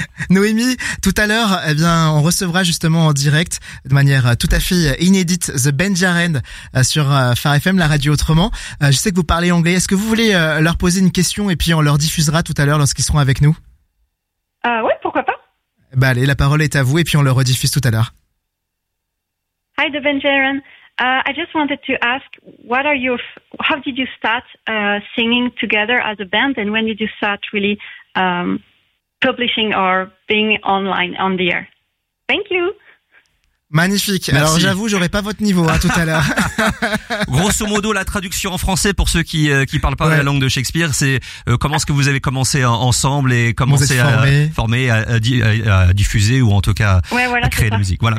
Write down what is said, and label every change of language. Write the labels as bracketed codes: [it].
[fr] Noémie, tout à l'heure, eh bien, on recevra justement en direct, de manière tout à fait inédite, The Benjaren sur Phare FM, la radio autrement. Je sais que vous parlez anglais. Est-ce que vous voulez leur poser une question et puis on leur diffusera tout à l'heure lorsqu'ils seront avec nous? Ouais, pourquoi pas. Bah allez, la parole est à vous et puis on le rediffuse tout à l'heure. [en] Hi, The Benjaren. I just wanted to ask, how did you start singing together as a band, and when did you start really publishing or being online on the air? Thank you. [fr] Magnifique. Merci. Alors j'avoue, j'aurais pas votre niveau hein, tout à l'heure. Grosso modo, la traduction en français pour ceux qui parlent pas la langue de Shakespeare, c'est comment est-ce que vous avez commencé ensemble et commencé à diffuser ou en tout cas à créer de la musique. Voilà.